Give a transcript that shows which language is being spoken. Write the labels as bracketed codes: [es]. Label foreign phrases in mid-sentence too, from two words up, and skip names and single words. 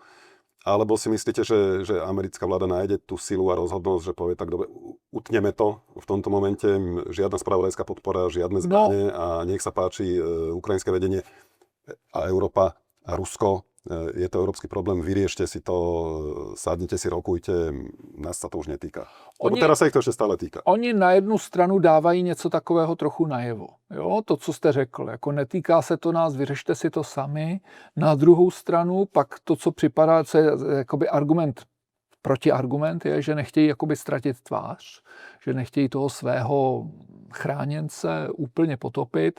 [sk] Alebo si myslíte, že americká vláda nájde tú silu a rozhodnosť, že povie tak dobre, utneme to v tomto momente, žiadna spravodajská podpora, žiadne zbrane a nech sa páči ukrajinské vedenie a Európa a Rusko. Je to európsky problém, vyriešte si to, sadnite si, rokujte, nás sa to už netýka. Lebo teraz sa ich to ešte stále týka. [cs] Oni na jednu stranu dávají něco takového trochu najevo. Jo? To, co jste řekl, jako netýká se to nás, vyřešte si to sami. Na druhou stranu pak to, co připadá, co je jakoby argument, protiargument je, že nechtějí jakoby ztratit tvář, že nechtějí toho svého chráněnce úplně potopit.